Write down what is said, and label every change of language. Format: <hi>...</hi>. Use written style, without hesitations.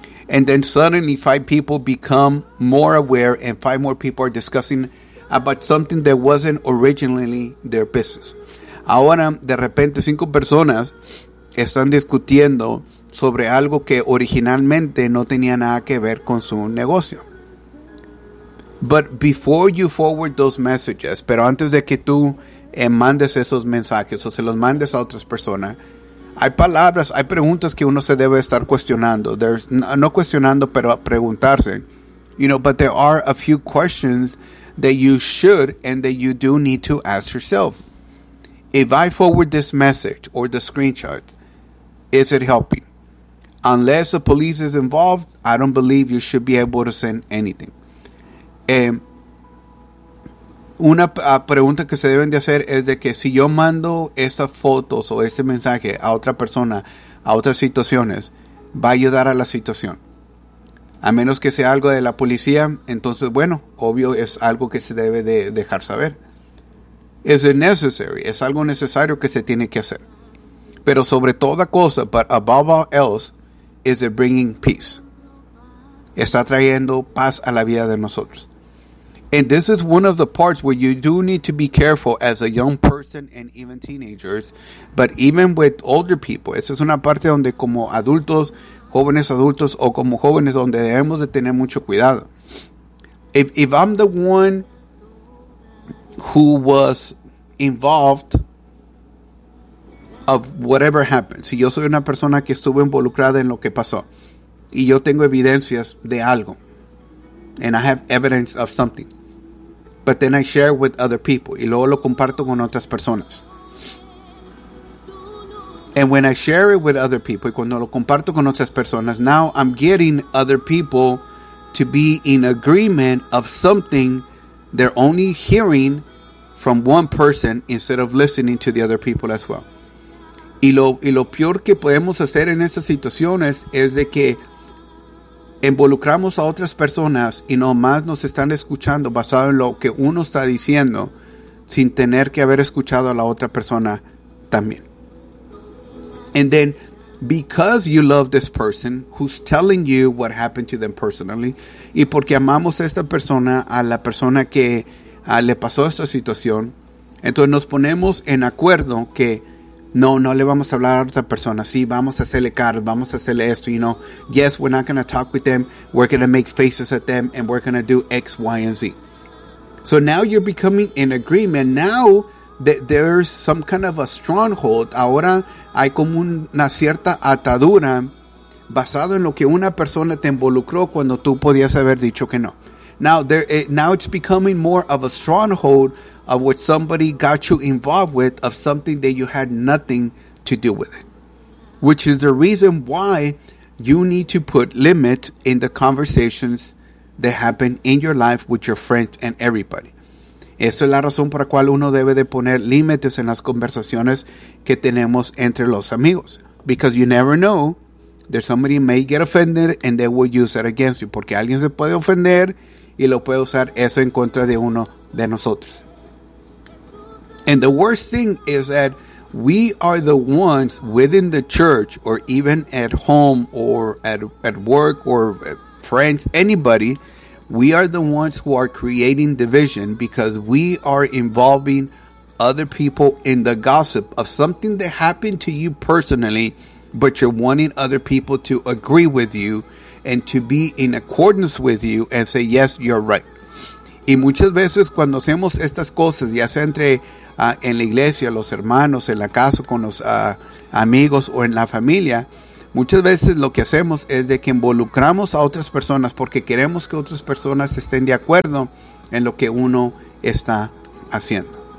<en>And then suddenly five people become more aware and five more people are discussing about something that wasn't originally their business.</en> <es>Ahora, de repente, cinco personas están discutiendo sobre algo que originalmente no tenía nada que ver con su negocio.</es> <en>But before you forward those messages,</en> <es>pero antes de que tú mandes esos mensajes o se los mandes a otras personas, hay palabras, hay preguntas que uno se debe estar cuestionando. No cuestionando, pero preguntarse.</es> <en>You know, but there are a few questions that you should and that you do need to ask yourself. If I forward this message or the screenshot, is it helping? Unless the police is involved, I don't believe you should be able to send anything.</en> <es>Una pregunta que se deben de hacer es de que si yo mando esas fotos o ese mensaje a otra persona, a otras situaciones, ¿va a ayudar a la situación? A menos que sea algo de la policía, entonces, bueno, obvio es algo que se debe de dejar saber.</es> <en>Is it necessary?</en> <es>¿Es algo necesario que se tiene que hacer? Pero sobre toda cosa,</es> <en>but above all else, is it bringing peace?</en> <es>Está trayendo paz a la vida de nosotros.</es> <en>And this is one of the parts where you do need to be careful as a young person and even teenagers, but even with older people.</en> <es>Esa es una parte donde como adultos, jóvenes adultos, o como jóvenes, donde debemos de tener mucho cuidado.</es> <en>If I'm the one who was involved of whatever happened.</en> <es>Si yo soy una persona que estuvo involucrada en lo que pasó y yo tengo evidencias de algo,</es> <en>and I have evidence of something, but then I share with other people</en> <es>y luego lo comparto con otras personas.</es> <en>And when I share it with other people,</en> <es>y cuando lo comparto con otras personas,</es> <en>now I'm getting other people to be in agreement of something they're only hearing from one person instead of listening to the other people as well.</en> <es>Y lo peor que podemos hacer en estas situaciones es de que involucramos a otras personas y nomás nos están escuchando basado en lo que uno está diciendo sin tener que haber escuchado a la otra persona también.</es> <en>And then, because you love this person who's telling you what happened to them personally,</en> <es>y porque amamos a esta persona, a la persona que le pasó esta situación, entonces nos ponemos en acuerdo que No le vamos a hablar a otra persona. Sí, vamos a hacerle caras, vamos a hacerle esto, you know.</es> <en>Yes, we're not going to talk with them. We're going to make faces at them, and we're going to do X, Y, and Z. So now you're becoming in agreement. Now that there's some kind of a stronghold.</en> <es>Ahora hay como una cierta atadura basado en lo que una persona te involucró cuando tú podías haber dicho que no.</es> <en>Now it's becoming more of a stronghold of what somebody got you involved with, of something that you had nothing to do with it. Which is the reason why you need to put limits in the conversations that happen in your life with your friends and everybody.</en> <es>Esa es la razón por la cual uno debe de poner límites en las conversaciones que tenemos entre los amigos.</es> <en>Because you never know that somebody may get offended and they will use that against you.</en> <es>Porque alguien se puede ofender y lo puede usar eso en contra de uno de nosotros.</es> <en>And the worst thing is that we are the ones within the church or even at home or at work or friends, anybody, we are the ones who are creating division because we are involving other people in the gossip of something that happened to you personally, but you're wanting other people to agree with you and to be in accordance with you and say, yes, you're right.</en> <es>Y muchas veces cuando hacemos estas cosas, ya sea entre en la iglesia, los hermanos, en la casa, con los amigos o en la familia, Muchas veces lo que hacemos es de que involucramos a otras personas porque queremos que otras personas estén de acuerdo en lo que uno está haciendo.</es>